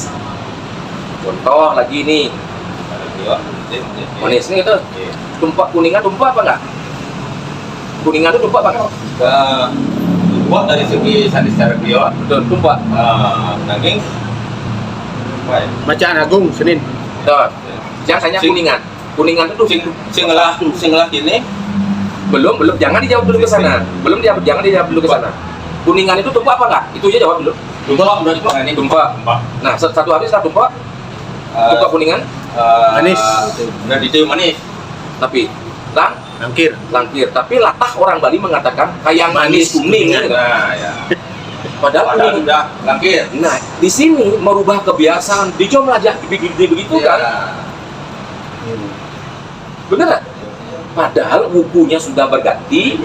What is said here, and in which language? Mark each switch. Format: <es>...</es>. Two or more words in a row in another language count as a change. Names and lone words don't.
<id>Contoh lagi nih, manis nih itu tumpuk kuningan tumpuk apa enggak? Kuningan itu tumpuk apa enggak? Buat dari segi saniscara beliau, Betul, tumpuk. nanging Bacaan Agung Senin. Betul. Biasanya kuningan. Kuningan itu</id> <ban>sing ngelah ini</ban> <id>belum jangan dijawab dulu ke sana. Jangan dijawab dulu ke sana. Kuningan itu tumpuk apa enggak? Itu aja jawab dulu. Tumpuk. Nah, satu hari setelah tumpuk kuningan Manis. Radite manis. tapi Langkir. langkir. Tapi latah orang Bali mengatakan kayak manis kuning gitu. Nah, ya. Padahal kuning. udah langkir. Nah, di sini merubah kebiasaan.</id> <ban>Dijo melajah</ban> <id>begitu kan? Bener nggak? Padahal bukunya sudah berganti.</id>